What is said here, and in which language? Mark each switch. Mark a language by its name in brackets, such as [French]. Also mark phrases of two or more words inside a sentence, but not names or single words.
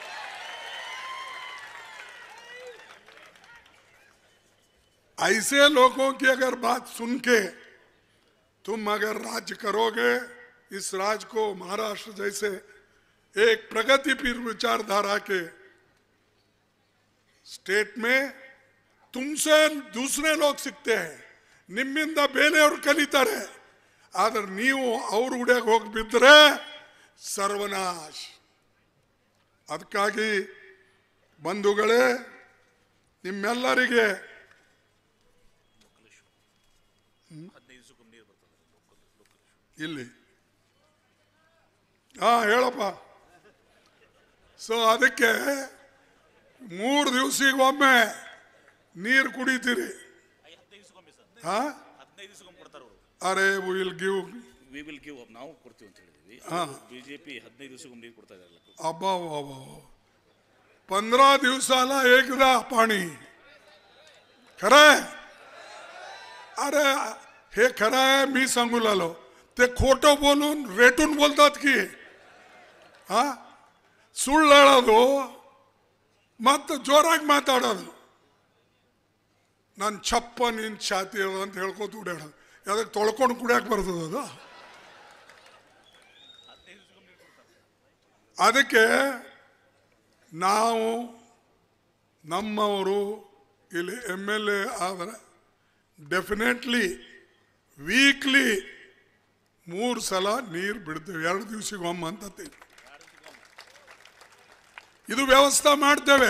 [Hindi] ऐसे लोगों की अगर बात सुन के तुम अगर राज्य करोगे, इस राज्य को महाराष्ट्र जैसे एक प्रगतिशील विचारधारा के स्टेट में तुमसे दूसरे लोग सीखते हैं. [Kannada] ನಿಮ್ಮಿಂದ ಬೇರೆಯವರು ಕಲಿತಾರೆ. ಆದ್ರೆ ನೀವು ಅವ್ರ ಉಡ್ಯಾಗ ಹೋಗಿ ಬಿದ್ದರೆ ಸರ್ವನಾಶ. ಅದಕ್ಕಾಗಿ ಬಂಧುಗಳೇ, ನಿಮ್ಮೆಲ್ಲರಿಗೆ ಇಲ್ಲಿ ಹೇಳಪ್ಪ. ಸೊ ಅದಕ್ಕೆ 3 ದಿವಸಕ್ಕೊಮ್ಮೆ ನೀರು ಕುಡಿತೀರಿ. [English] are will give [Kannada] ನಾವು ಕೊಡ್ತೀವಿ ಅಂತ ಹೇಳಿದ್ವಿ. ಬಿಜೆಪಿ 15 ದಿವಸಕ್ಕೊಮ್ಮೆ ನೀರು ಕೊಡ್ತಾ ಇದ್ದಾರೆ. [Marathi] अब्बा 15 दिवसाला एकदा पाणी. खरं आहे? अरे हे खरं आहे. मी सांगू लागलो ते खोटं बोलून रेटून बोलतात की [Kannada] ಸುಳ್ಳು ಹೇಳೋದು ಮತ್ತು ಜೋರಾಗಿ ಮಾತಾಡೋದು. ನಾನು ಚಪ್ಪ ನಿನ್ನ ಛಾತಿ ಅದ ಅಂತ ಹೇಳ್ಕೊತ ಓಡಾಡೋದು. ಅದಕ್ಕೆ ತೊಳ್ಕೊಂಡು ಕುಡಿಯಕ್ಕೆ ಬರ್ತದ ಅದು? ಅದಕ್ಕೆ ನಾವು ನಮ್ಮವರು ಇಲ್ಲಿ MLA ಆದರೆ [English] definitely weekly [Kannada] 3 ಸಲ ನೀರು ಬಿಡ್ತೇವೆ, 2 ದಿವಸಕ್ಕೊಮ್ಮೆ ಅಂತ ಇದು ವ್ಯವಸ್ಥೆ ಮಾಡ್ತೇವೆ.